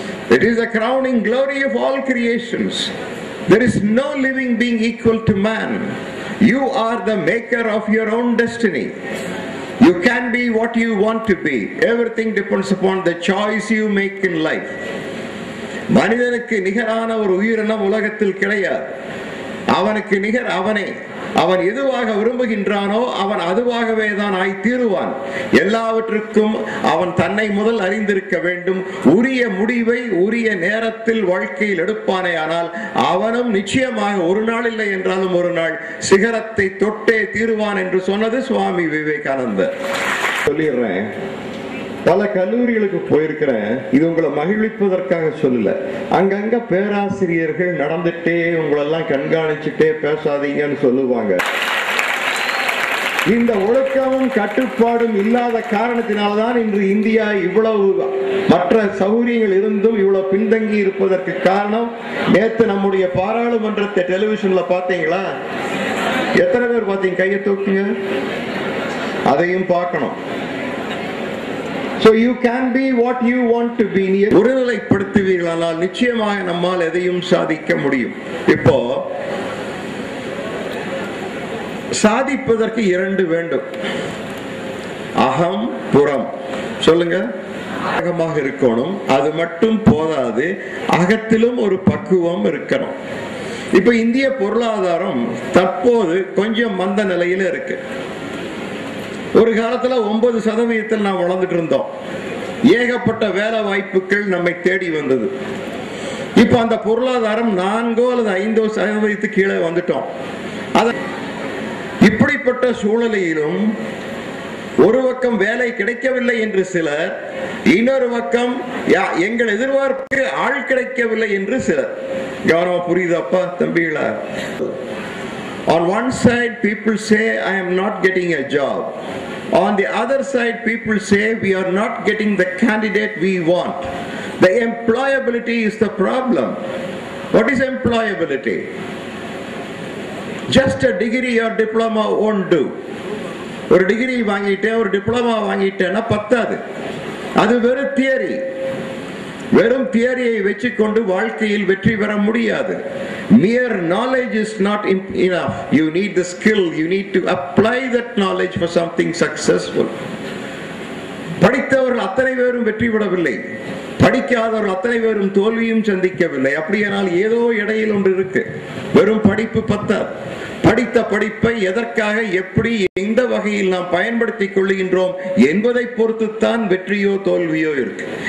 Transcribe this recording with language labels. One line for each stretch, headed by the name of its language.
English: It is the crowning glory of all creations. There is no living being equal to man. You are the maker of your own destiny. You can be what you want to be. Everything depends upon the choice you make in life.
Tamil: மனிதனுக்கு நிகரான ஒரு உயிரினம் உலகத்தில் கிடையாது. அவனுக்கு நிகர் அவனே. அவன் எதுவாக விரும்புகின்றானோ அவன் அதுவாகவே தான் ஆய் தீருவான். எல்லாவற்றுக்கும் அவன் தன்னை முதல் அறிந்திருக்க வேண்டும். உரிய முடிவை உரிய நேரத்தில் வாழ்க்கையில் எடுப்பானே ஆனால் அவனும் நிச்சயமாக ஒரு நாள் இல்லை என்றாலும் ஒரு நாள் சிகரத்தை தொட்டே தீருவான் என்று சொன்னது சுவாமி விவேகானந்தர். சொல்லிடுறேன், பல கல்லூரிகளுக்கு போயிருக்கிறேன். இது உங்களை மகிழ்விப்பதற்காக சொல்லல. அங்கங்க பேராசிரியர்கள் நடந்துட்டே உங்களெல்லாம் கண்காணிச்சுட்டே பேசாதீங்கன்னு சொல்லுவாங்க. இந்த ஒழுக்கமும் கட்டுப்பாடும் இல்லாத காரணத்தினால்தான் இன்று இந்தியா இவ்வளவு மற்ற சௌகரியங்கள் இருந்தும் இவ்வளவு பின்தங்கி இருப்பதற்கு காரணம். நேத்து நம்முடைய பாராளுமன்றத்தை டெலிவிஷன்ல பாத்தீங்களா? எத்தனை பேர் பாத்தீங்க? கையை தூக்குங்க. அதையும் பார்க்கணும்.
English: So you can be what you want to be.
Tamil: ஒருநிலைப்படுத்துவீர்களானால் நிச்சயமாக நம்மால் எதையும் சாதிக்க முடியும். இப்போ சாதிப்பதற்கு இரண்டு வேண்டும். அகம், புறம். சொல்லுங்க. அகமாக இருக்கணும். அது மட்டும் போதாது, அகத்திலும் ஒரு பக்குவம் இருக்கணும். இப்ப இந்திய பொருளாதாரம் தற்போது கொஞ்சம் மந்த நிலையில இருக்கு. ஒரு காலத்துல 9% நாம் வளர்ந்துட்டு இருந்தோம். ஏகப்பட்ட வேலை வாய்ப்புகள் நம்மை தேடி வந்தது. இப்ப அந்த பொருளாதாரம் 4 அல்லது 5% கீழே வந்துட்டோம். இப்படிப்பட்ட சூழலிலும் ஒரு பக்கம் வேலை கிடைக்கவில்லை என்று சிலர், இன்னொரு பக்கம் எங்கள் எதிர்பார்ப்பு ஆள் கிடைக்கவில்லை என்று சிலர். கவனமா புரியுதாப்பா தம்பிகளா?
English: On one side people say I am not getting a job. On the other side people say we are not getting the candidate we want. The employability is the problem. What is employability? Just a degree or diploma won't do.
Tamil: ஒரு degree வாங்கிட்டேன், ஒரு diploma வாங்கிட்டேன்னா பத்தாது. அது வெறும் theory. வெறும் தியரியை வச்சுக்கொண்டு வாழ்க்கையில் வெற்றி பெற முடியாது.
English: Mere knowledge is not enough. You need the skill. You need to apply that knowledge for something successful.
Tamil: படித்தவர்கள் அத்தனை பேரும் வெற்றி பெறவில்லை. படிக்காதவர்கள் அத்தனை பேரும் தோல்வியும் சந்திக்கவில்லை. அப்படியானால் ஏதோ இடையில் ஒன்று இருக்கு. வெறும் படிப்பு பத்தாது. படித்த படிப்பை எதற்காக, எப்படி, எந்த வகையில் நாம் பயன்படுத்திக் கொள்கின்றோம் என்பதை பொறுத்துத்தான் வெற்றியோ தோல்வியோ இருக்கு.